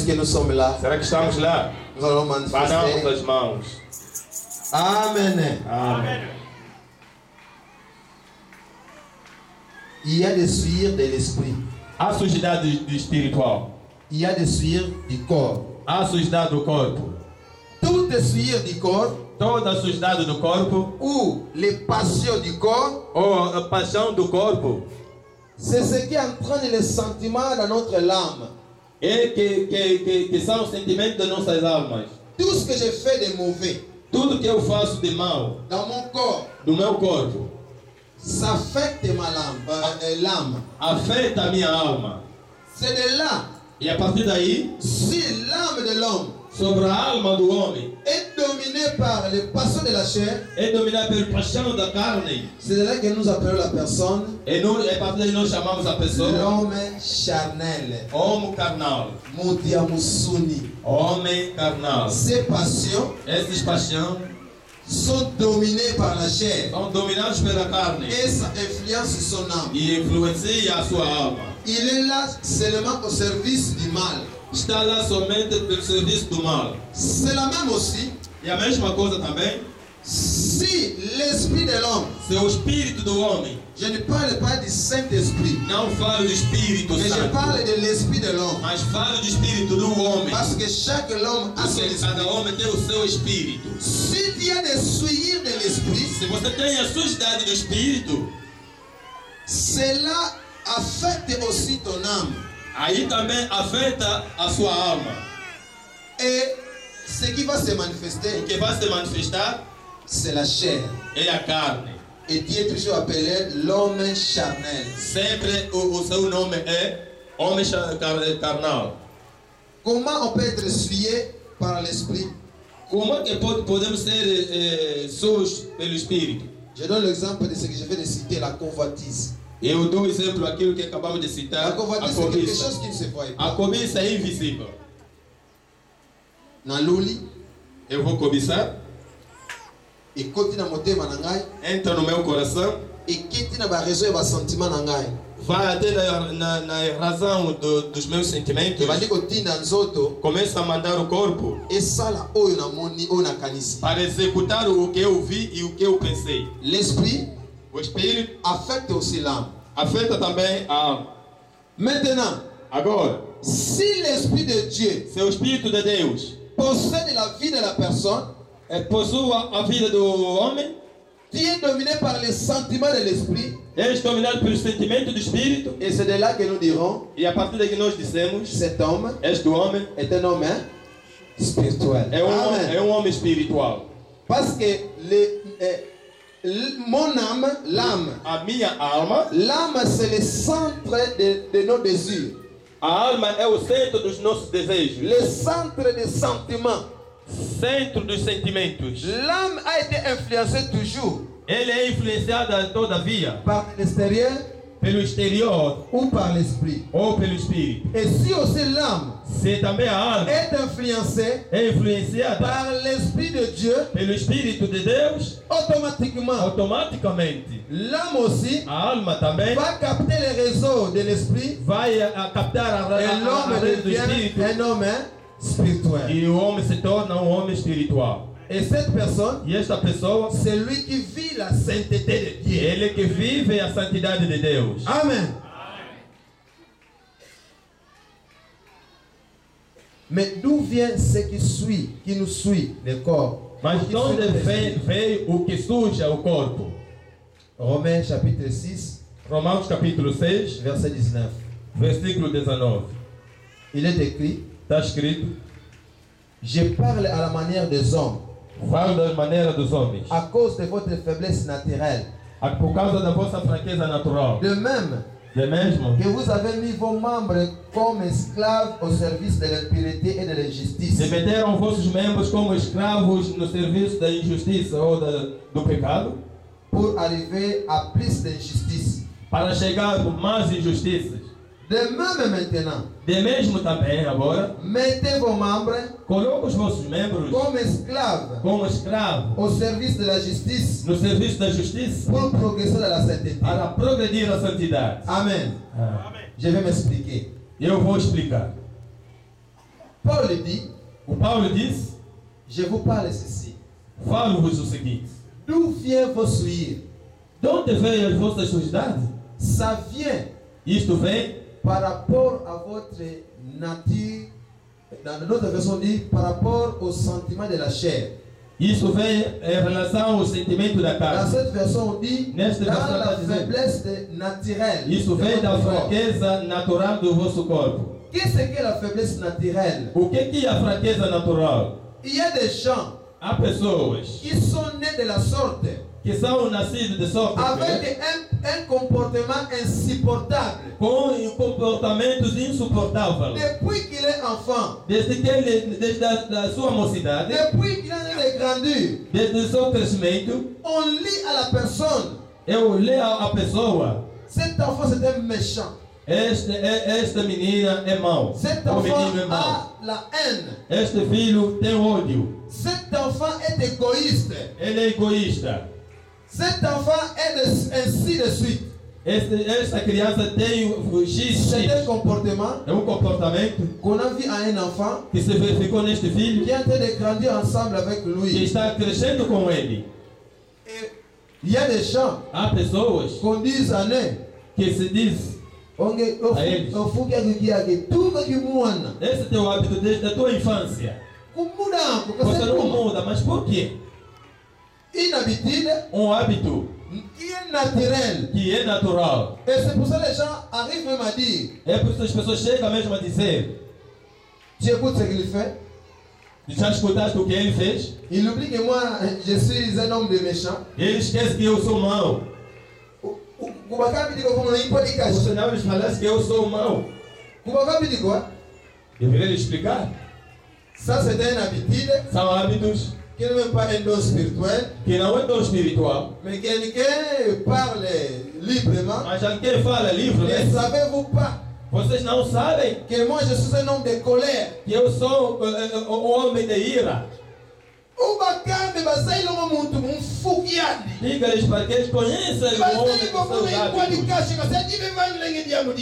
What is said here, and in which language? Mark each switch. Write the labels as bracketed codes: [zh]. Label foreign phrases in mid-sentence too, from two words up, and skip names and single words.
[fr] que nous sommes là? [pt] Será que estamos lá? [fr] Nous allons Banamos manifester. [pt] as mãos. [fr] Amen. [pt] Amém. [fr] Il y a des souillures de l'esprit. [pt] Há sujidade do espiritual. [fr] Il y a des souillures du corps. [pt] Há sujidade do corpo. [fr] Toutes les souillures du corps [pt] Toda a sujidade do corpo [fr] ou les passions du corps, [pt] ou a paixão do corpo [fr] c'est ce qui entraîne les sentiments dans notre âme. [pt] que são os sentimentos das nossas almas. [fr] Tout ce que je fais de mauvais [pt] Tudo que eu faço de mal [fr] dans mon corps, [pt] no meu corpo [fr] ça affecte ma l'âme. [pt] afeta a minha alma. [fr] C'est de là, [pt] E a partir daí, [fr] si l'âme de l'homme [pt] sobre a alma do homem, [fr] est dominée par les passions de la chair, [pt] é dominada pela paixão da carne. [fr] c'est de là que nous appelons la personne [pt] É a partir daí nós chamamos a pessoa [fr] l'homme charnel. [pt] homo carnal. Mudiamusuni. Homem carnal. [fr] Ces passions [pt] Essas paixões [fr] sont dominées par la chair [pt] são dominados pela carne [fr] et ça influence son âme. [pt] e influencia a sua alma. [fr] Il est là seulement au service du mal. [pt] Está lá somente pelo serviço do mal. [fr] C'est la même aussi. [pt] E a mesma coisa também, [fr] Si l'esprit de l'homme, [pt] se o espírito do homem, [fr] je ne parle pas du Saint-Esprit, [pt] não falo do espírito [fr] mais je [pt] santo, [fr] parle de l'esprit de l'homme. [pt] mas falo do espírito do homem. [fr] Parce que chaque homme a son [pt] Porque cada [fr] esprit. [pt] homem tem o seu espírito. [fr] Si tu as des souillures de l'esprit, [pt] Se você tem a sujidade do espírito, [fr] cela affecte aussi ton âme. [pt] aí também afeta a sua alma. [fr] Et ce qui va se [pt] O [fr] manifester, [pt] que vai se manifestar [fr] c'est la chair. [pt] é a carne. [fr] Et Dieu est toujours appelé l'homme charnel. [pt] Sempre o seu nome é homem carnal. [fr] Comment on peut être souillé par l'esprit? [pt] Como é que podemos ser sujos pelo espírito? [fr] Je donne l'exemple de ce que je viens de citer, la convoitise. [pt] Eu dou exemplo aquilo que acabamos de citar, [fr] La [pt] a [fr] convoitise, c'est quelque [pt] cobiça. [fr] chose qui ne se voit [pt] A [fr] pas. [pt] cobiça é invisível. [ln] Na luli, [pt] Eu vou cobiçar, [ln] et koti na motema na ngai, [pt] entra no meu coração, [ln] et kiti na ba [fr] raison et [ln] ba sentiment na ngai. [pt] vai até na razão dos meus sentimentos, [ln] Ebandi kotinda nzoto, [pt] começa a mandar o corpo [ln] esala oyo na moni, oyo na kanisi. [pt] para executar o que eu vi e o que eu pensei. [fr] L'esprit [pt] O espírito [fr] affecte aussi l'âme. [pt] afeta também a alma. [fr] Maintenant, [pt] Agora, [fr] si l'esprit de Dieu [pt] se o espírito de Deus [fr] possède la vie de la personne, [pt] possua a vida do homem, [fr] tu es dominé par les sentiments de l'esprit, [pt] és dominado pelo sentimento do espírito, [fr] et c'est de là que nous dirons, [pt] e a partir daqui nós dissemos, [fr] cet homme [pt] este homem [fr] est un homme spirituel. Amen. [pt] é um homem espiritual. [fr] Parce que mon âme, l'âme, [pt] A minha alma, [fr] l'âme c'est le centre de nos désirs, [pt] a alma é o centro dos nossos desejos, [fr] le centre des sentiments. [pt] centro dos sentimentos. [fr] L'âme a été influencée toujours [pt] Ele é influenciado todavia [fr] par l'extérieur [pt] pelo exterior [fr] ou par l'esprit. [pt] ou pelo espírito. [fr] Et si aussi l'âme [pt] Se também a alma [fr] est influencée [pt] é influenciada [fr] par l'esprit de Dieu, [pt] pelo espírito de Deus, [fr] automatiquement, [pt] automaticamente [fr] l'âme aussi [pt] a alma também [fr] va capter les réseaux de l'esprit [pt] vai a captar [fr] et [pt] a [fr] l'homme [pt] rede do [fr] devient [pt] espírito [fr] un homme spirituel. [pt] e o homem se torna um homem espiritual. [fr] Et cette personne, [pt] E esta pessoa, [fr] c'est lui qui vit la sainteté de Dieu. [pt] ele que vive a santidade de Deus. Amen. [fr] Mais d'où vient ce qui nous suit, le corps? [pt] Mas [fr] Qui [pt] de [fr] suit [pt] onde [fr] l'esprit? [pt] veio o que suja o corpo? [fr] Romains chapitre 6, [pt] Romanos capítulo 6, [fr] verset 19. [pt] versículo 19. [fr] Il est écrit, [pt] Está escrito: [fr] je parle à la manière des hommes, [pt] falo da maneira dos homens, [fr] à cause de votre faiblesse naturelle. [pt] por causa da vossa fraqueza natural. [fr] De même [pt] De mesmo [fr] que vous avez mis vos membres comme esclaves au service de l'impureté et de l'injustice, [pt] se meteram vossos membros como escravos no serviço da injustiça ou do pecado, [fr] pour arriver à plus d'injustice. [pt] para chegar a mais injustiças. [fr] De même maintenant, [pt] De mesmo também agora, [fr] mettez vos membres [pt] coloca os vossos membros [fr] comme esclaves [pt] como escravos [fr] au service de la justice [pt] no serviço da justiça [fr] pour progresser dans la sainteté. [pt] para progredir a santidade. Amen. Ah, [fr] Je vais m'expliquer. [pt] eu vou explicar. [fr] Paul dit, [pt] O Paulo diz, [fr] je vous parle ceci. [pt] falo-vos o seguinte: [fr] D'où vient vos souillures? [pt] de onde vem as vossas sujidades? [fr] Ça vient [pt] Isto vem [fr] par rapport à votre nature. Dans notre version dit par rapport au sentiment de la chair. [pt] Isto vem em relação ao sentimento da [fr] Dans [pt] carne. [fr] cette version on dit [pt] Nesta [fr] dans [pt] versão [fr] la [pt] está dizendo, [fr] faiblesse naturelle. [pt] Isto [fr] de [pt] vem da [fr] votre corps. [pt] fraqueza natural do vosso corpo. [fr] Qu'est-ce que la faiblesse naturelle? [pt] O que é a fraqueza natural? [fr] Il y a des gens [pt] Há pessoas [fr] qui sont nés de la sorte [pt] que são nascidos de sorte [fr] avec un comportement insupportable. [pt] com comportamentos insuportáveis. [fr] Depuis qu'il est enfant, [pt] Desde a sua mocidade, [fr] depuis qu'il est grandir, [pt] desde o seu crescimento, [fr] on lit à la personne, [pt] eu leio a pessoa. [fr] cet enfant c'est un méchant. [pt] Esta menina é mau. [fr] Cet [pt] O [fr] enfant [pt] menino é mau. [fr] a la haine. [pt] Este filho tem ódio. [fr] Cet enfant est égoïste. [pt] Ele é egoísta. [fr] Cet enfant est ainsi de suite. [pt] Esta criança tem o X. [fr] C'est un comportement [pt] É um comportamento [fr] qu'on a vu à un enfant [pt] que se verificou neste filho, [fr] qui est en train de grandir ensemble avec [pt] que [fr] lui. [pt] está crescendo com ele. [fr] Et il y a des gens [pt] Há pessoas [fr] qu'on dit à eux, [pt] que se diz: A eles. esse é teu hábito desde a tua infância. Você não muda, mas por quê? [fr] Une habitude [pt] Hábito [fr] qui est naturelle. [pt] que é natural. [fr] Et c'est pour ça que les gens arrivent même à dire, [pt] É por isso que as pessoas chegam mesmo a dizer: [fr] tu écoutes ce qu'il fait. [pt] já escutaste o que ele fez? [fr] Il oublie que moi, je suis un homme de méchant. [pt] Ele esquece que eu sou mau. Você não lhes falasse que eu sou mau. Deveria lhe explicar. [fr] Ça, c'est une habitude [pt] São hábitos [fr] qui n'est même pas un don spirituel, [pt] que não é tão espiritual, [fr] mais quelqu'un parle librement. [pt] mas alguém fala [fr] Ne [pt] livremente. [fr] savez-vous pas [pt] Vocês não sabem [fr] que moi, je suis un homme de colère? [pt] que eu sou um homem de ira. Diga-lhes para que eles conheçam o homem dos seus hábitos.